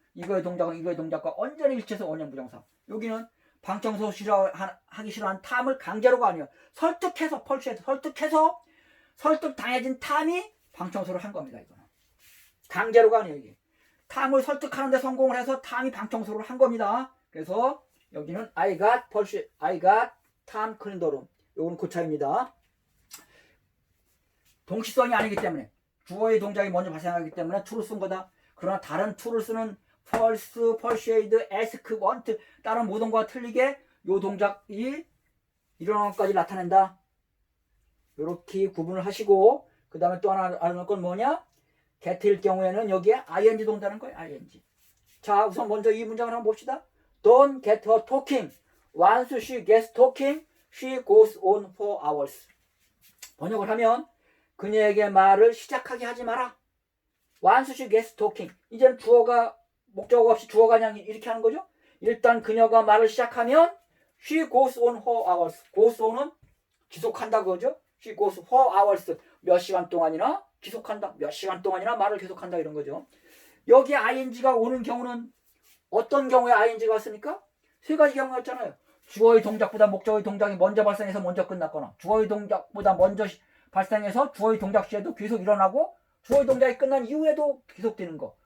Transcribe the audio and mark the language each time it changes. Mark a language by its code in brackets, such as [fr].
[ko] 이거의 동작은 이거의 동작과 언제나 일치해서 원형부정사. 여기는 방청소 하기 싫어하는 탐을 강제로가 아니에요. 설득해서 설득해서 설득당해진 탐이 방청소를 한 겁니다. 이거는 강제로가 아니에요. 이게 탐을 설득하는 데 성공을 해서 탐이 방청소를 한 겁니다. 그래서 여기는 [en] I got Tom clean the room. [ko] 요거는 그 차이입니다. 동시성이 아니기 때문에 주어의 동작이 먼저 발생하기 때문에 to를 쓴 거다. 그러나 다른 to를 쓰는 false, persuade, ask, want 다른 모든 것과 틀리게 요 동작이 일어나는 것까지 나타낸다. 이렇게 구분을 하시고 그 다음에 또 하나 알아놓을 건 뭐냐? get일 경우에는 여기에 ing 동사는 거예요. [en] ing. [ko] 자, 우선 먼저 이 문장을 한번 봅시다. [en] Don't get her talking. Once she gets talking, she goes on for hours. [ko] 번역을 하면 그녀에게 말을 시작하게 하지 마라. [en] Once she gets talking. [ko] 이제는 주어가 목적어 없이 주어가 그냥 이렇게 하는 거죠. 일단 그녀가 말을 시작하면 [en] she goes on for hours. [ko] goes on은 지속한다 그거죠. [en] she goes for hours. [ko] 몇 시간 동안이나 지속한다. 몇 시간 동안이나 말을 계속한다 이런 거죠. 여기에 ing가 오는 경우는 어떤 경우에 ing가 왔습니까? 세 가지 경우가 있잖아요. 주어의 동작보다 목적어의 동작이 먼저 발생해서 먼저 끝났거나 주어의 동작보다 먼저 발생해서 주어의 동작 시에도 계속 일어나고 주어의 동작이 끝난 이후에도 계속되는 거.